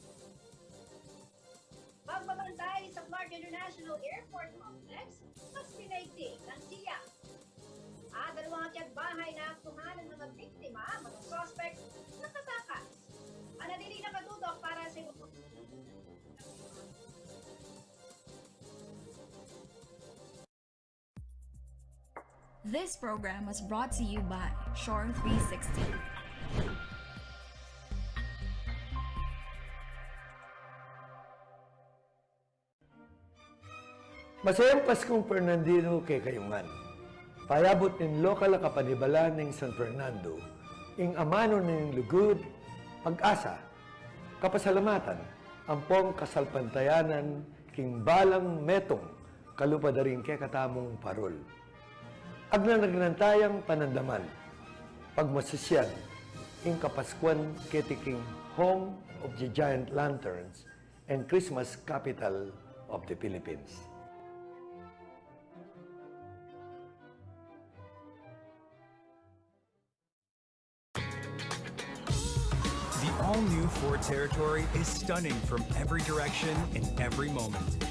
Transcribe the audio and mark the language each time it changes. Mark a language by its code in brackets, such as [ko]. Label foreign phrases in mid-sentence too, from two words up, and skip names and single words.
[tl] Pagbabantay sa Clark International Airport Complex, mas pinaigting ng SIA. At dalawang akyat-bahay na aktuhan ng mga biktima, mga suspect, nakatakas. Anadili na katutok para sa [en] This program was brought to you by Shore 360. [pam] Masayang Paskong Fernandino kay Kayungan. Payabot ng lokal na kapanibala ng San Fernando, ing amano ng lugod, pag-asa, kapasalamatan, ampong kasalpantayanan, king balang metong, kalupadaring kay katamong parol. Agna nagnantayang panandaman, pagmasasyan, ing Kapaskuan ketiking [en] home of the giant lanterns and Christmas capital of the Philippines. The all-new Ford Territory is stunning from every direction in every moment.